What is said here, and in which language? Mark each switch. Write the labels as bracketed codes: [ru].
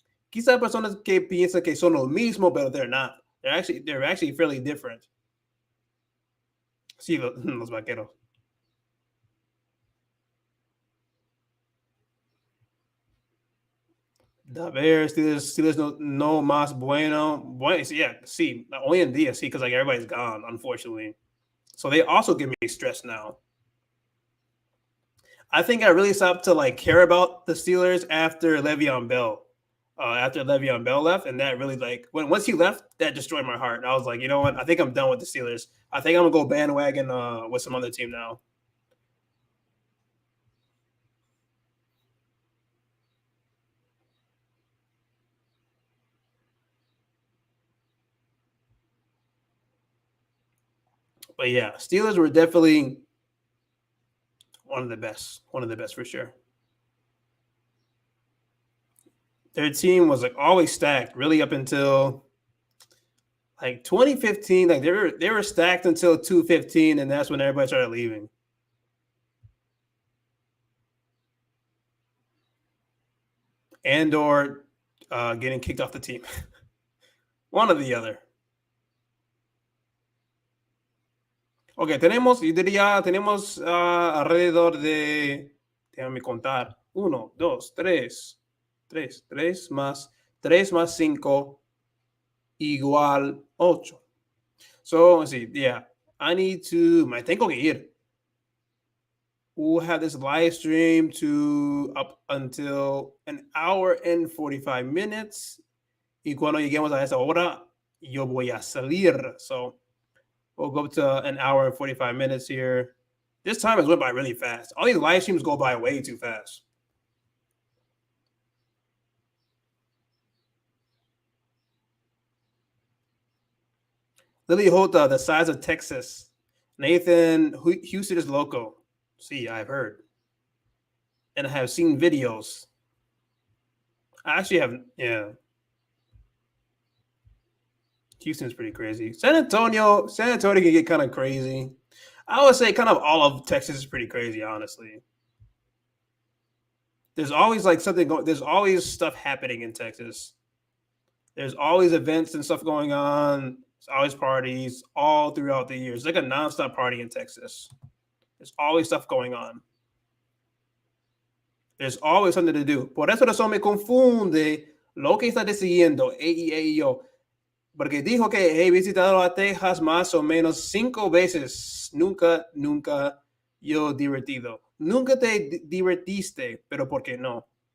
[es] Quizá personas que piensan que son lo mismo, pero [en] they're not. They're actually fairly different. [es] Sí, los vaqueros. The Bears, Steelers no más bueno. Bueno, [en] yeah, [es] sí, hoy en día, sí, [en] because like everybody's gone, unfortunately. So they also give me stress now. I think I really stopped to like care about the Steelers after Le'Veon Bell. After Le'Veon Bell left, and that really once he left, that destroyed my heart. And I was like, you know what? I think I'm done with the Steelers. I think I'm gonna go bandwagon with some other team now. But yeah, Steelers were definitely one of the best for sure. Their team was like always stacked, really up until like 2015. Like they were stacked until 2015, and that's when everybody started leaving. And or getting kicked off the team. One or the other. [es] Ok, tenemos alrededor de, déjame contar, 1, 2, 3, 3 más 5 igual 8. [en] So, let's see, yeah, [es] me tengo que ir. [en] We'll have this live stream to up until an hour and 45 minutes. [es] Y cuando lleguemos a esa hora, yo voy a salir. [en] So, we'll go up to an hour and 45 minutes here. This time has went by really fast. All these live streams go by way too fast. Lily Hota, the size of Texas. Nathan, Houston is loco. See, I've heard. And I have seen videos. I actually have, yeah. Houston's pretty crazy. San Antonio can get kind of crazy. I would say kind of all of Texas is pretty crazy, honestly. There's always like there's always stuff happening in Texas. There's always events and stuff going on. There's always parties all throughout the year. It's like a nonstop party in Texas. There's always stuff going on. There's always something to do. [es] Por eso me confunde lo que está diciendo yo. Porque dijo que he visitado a Texas más o menos 5 veces. Nunca yo divertido. Nunca te divertiste, pero ¿por qué no?